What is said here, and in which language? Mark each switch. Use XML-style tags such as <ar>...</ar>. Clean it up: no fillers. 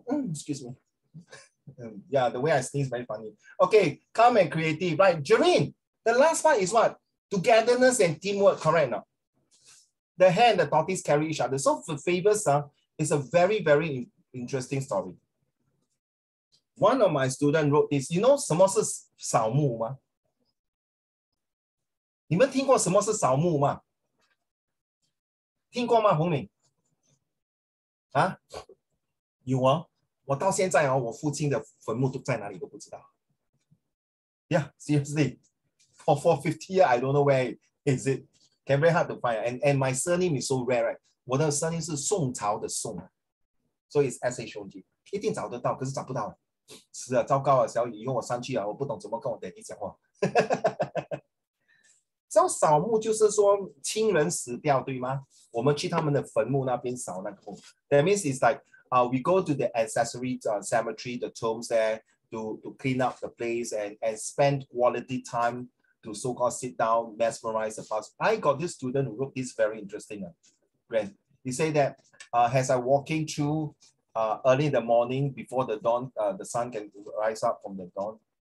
<en>Excuse me. Yeah, the way I sneeze is very funny. Okay, calm and creative, right? Jareen, the last part is what? Togetherness and teamwork, correct now? The hare and the tortoise carry each other. So for Fables, is a very, very interesting story. One of my students wrote this. You know</en> <zh>什么是扫墓吗？你们听过什么是扫墓吗？听过吗，洪敏？啊，有啊，我到现在我父亲的坟墓都在哪里都不知道。</zh> <en>Yeah, seriously, for 50 years, I don't know where is it. Can very hard to find. And my surname is so rare, right?</en> <zh>我的 surname 是宋朝的宋，所以 SHOG， 一定找得到，可是找不到。是啊，糟糕啊，小雨，以后我上去啊，我不懂怎么跟我daddy讲话。所以扫墓就是说亲人死掉，对吗？我们去他们的坟墓那边扫那个墓。</zh> <en>That means it's like we go to the ancestry cemetery, the tombs there to clean up the place and spend quality time to so-called sit down, mesmerize the past. I got this student who wrote this very interesting. He said that as I walking through early in the morning before the dawn, the sun can rise up from the dawn.</en>